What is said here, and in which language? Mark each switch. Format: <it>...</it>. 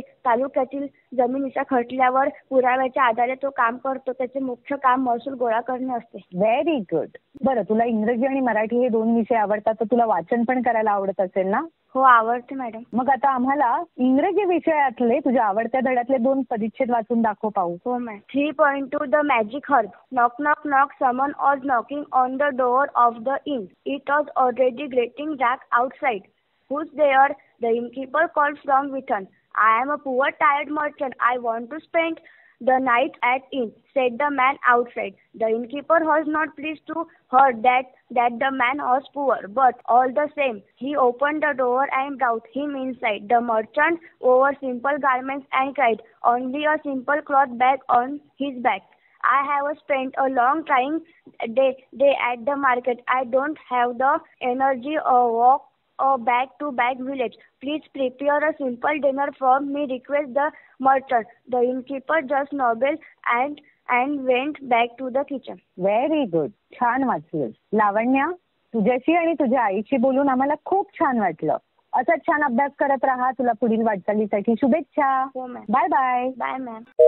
<mr>तालुक्यातील जमिनीच्या खटल्यावर पुराव्याच्या आधारे तो काम करतो. त्याचे मुख्य काम महसूल गोळा करणे असते.</mr> <en>Very good.</en> <mr>बरं, तुला इंग्रजी आणि मराठी हे 2 विषय आवडतात, तर तुला वाचन पण करायला आवडत असेल ना? हो, आवडते मॅडम. मग आता आम्हाला इंग्रजी विषयातले तुझ्या आवडत्या धड्यातले 2 परिच्छेद वाचून दाखव पाहू. हो ma'am. 3.2 the magic herb.</mr> <en>Knock knock knock, someone was knocking on the door of the inn. It was already getting dark outside. Who's there? The innkeeper called from within. I am a poor tired merchant. I want to spend the night at inn, said the man outside. The innkeeper was not pleased to hear that the man was poor, but all the same, he opened the door and brought him inside. The merchant wore simple garments and cried, only a simple cloth bag on his back. I have spent a long trying day at the market. I don't have the energy or walk a back-to-back village. Please prepare a simple dinner for me, request the merchant. The innkeeper just nodded and went back to the kitchen.</en> <mr>Very good. छान वाचलंस. लावण्या, तुझ्याशी आणि तुझ्या आईशी बोलून आम्हाला खूप छान वाटलं. असाच छान अभ्यास करत राहा. तुला पुढील वाटचालीसाठी शुभेच्छा. हो ma'am. Bye bye. Bye ma'am.</mr>